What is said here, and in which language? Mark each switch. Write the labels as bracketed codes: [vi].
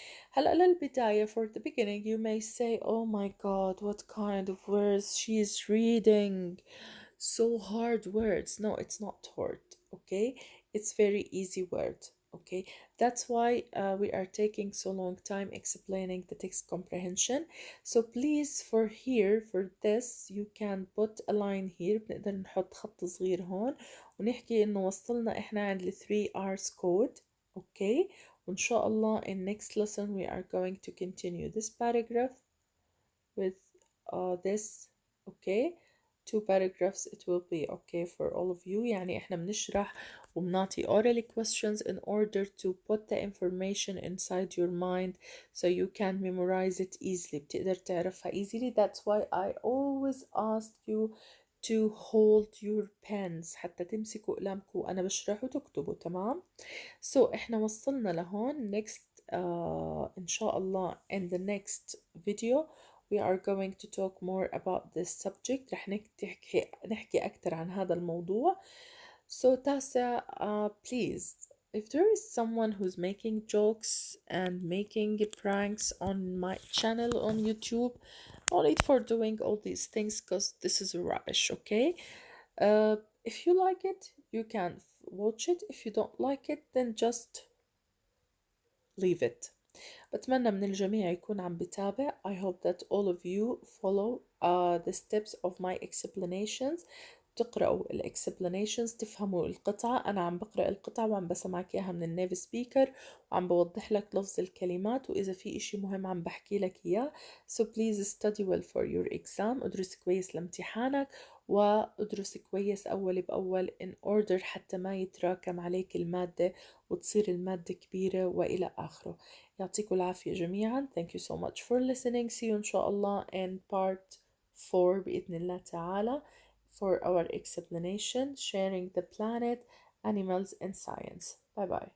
[ar] هلا للبداية, [en] for the beginning, you may say, oh my god, what kind of words she's reading, so hard words. No, it's not hard, okay? It's very easy word, okay? That's why we are taking so long time explaining the text comprehension. So please, for here, for this, you can put a line here. [ar] بنقدر نحط خط صغير هون ونحكي إنه وصلنا إحنا عند ال 3 R's code, okay? وإن شاء الله [en] in next lesson we are going to continue this paragraph with this, okay? Two paragraphs it will be okay for all of you. [ar] يعني احنا بنشرح وبنعطي [en] oral questions in order to put the information inside your mind so you can memorize it easily, [ar] بتقدر تعرفها [en] easily. That's why I always ask you to hold your pens [ar] حتى تمسكوا قلمكم وأنا بشرح وتكتبوا, تمام؟ [en] So [ar] احنا وصلنا لهون. [en] Next [ar] إن شاء الله [en] in the next video we are going to talk more about this subject. [ar] رح نحكي أكتر عن هذا الموضوع. [en] So تاسع, please, if there is someone who's making jokes and making pranks on my channel on YouTube, no need for doing all these things because this is rubbish, okay? If you like it, you can watch it. If you don't like it, then just leave it. [ar] بتمنى من الجميع يكون عم بتابع. [en] I hope that all of you follow the steps of my explanations. [ar] تقرأوا ال explanations, تفهموا القطعة. أنا عم بقرأ القطعة وعم بسمعك إياها من النيف سبيكر وعم بوضح لك لفظ الكلمات, وإذا في إشي مهم عم بحكي لك إياه. [en] So please study well for your exam. [ar] ادرس كويس لامتحانك وادرس كويس أول بأول in order حتى ما يتراكم عليك المادة وتصير المادة كبيرة وإلى آخره. يعطيكم العافية جميعا. [en] Thank you so much for listening. See you [ar] إن شاء الله [en] in part 4 [ar] بإذن الله تعالى [en] for our explanation, sharing the planet, animals and science. Bye bye.